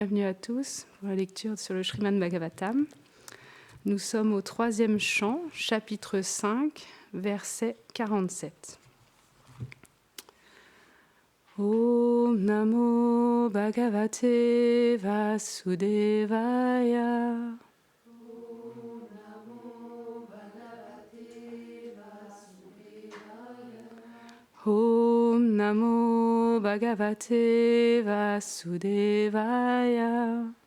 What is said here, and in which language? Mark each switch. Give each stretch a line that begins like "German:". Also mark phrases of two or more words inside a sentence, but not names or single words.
French: Bienvenue à tous pour la lecture sur le Srimad Bhagavatam. Nous sommes au 3e chant, chapitre 5, verset 47.
Sanskrit: ॐ नमो भगवते वासुदेवाय. ॐ नमो भगवते वासुदेवाय.